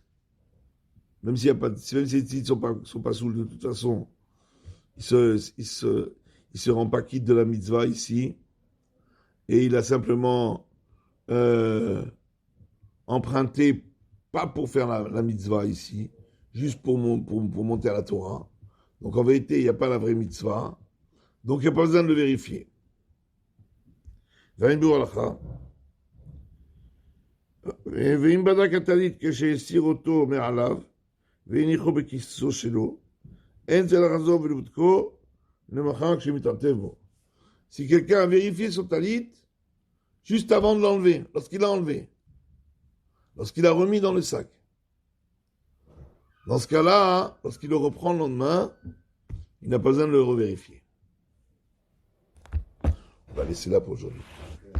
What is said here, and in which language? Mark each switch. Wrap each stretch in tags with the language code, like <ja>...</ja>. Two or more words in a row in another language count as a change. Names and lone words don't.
<fr>Même si les tzitzit ne sont pas saouls, de toute façon, il se rend pas quitte de la mitzvah ici, et il a simplement emprunté, pas pour faire la mitzvah ici, juste pour monter à la Torah. Donc en vérité, il n'y a pas la vraie mitzvah, donc il n'y a pas besoin de le vérifier.</fr> <he>ואם בדק הטלית כשהסיר אותו מעליו והניחו בכיסו שלו, אין זה לחזור ולבדקו למחר כשמתערטב בו.</he> <fr>Si quelqu'un a vérifié son talit juste avant de l'enlever, lorsqu'il l'a enlevé, lorsqu'il l'a remis dans le sac, dans ce cas-là, lorsqu'il le reprend le lendemain, il n'a pas besoin de le revérifier. On va laisser là pour aujourd'hui.</fr>